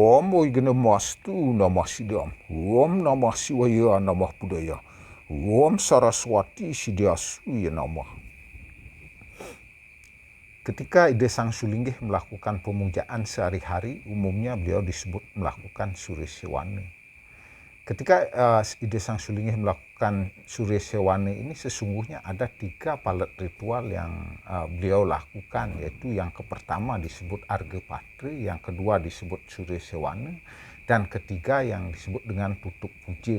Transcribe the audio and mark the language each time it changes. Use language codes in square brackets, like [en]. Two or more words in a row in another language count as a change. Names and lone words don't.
[sa] Namo Ignastu Namah Sidam. Om Namah Shivaya Namah Budaya. Om Saraswati Siddhasuya Namah. [id] Ketika Ida Sang Sulinggih melakukan pemujaan sehari-hari, umumnya beliau disebut melakukan Surya Sewana. Ketika Ida Sang Sulinggih melakukan Surya Sewana ini, sesungguhnya ada 3 palet ritual yang beliau lakukan, yaitu yang pertama disebut Arga Patri, yang kedua disebut Surya Sewana, dan ketiga yang disebut dengan tutup puja.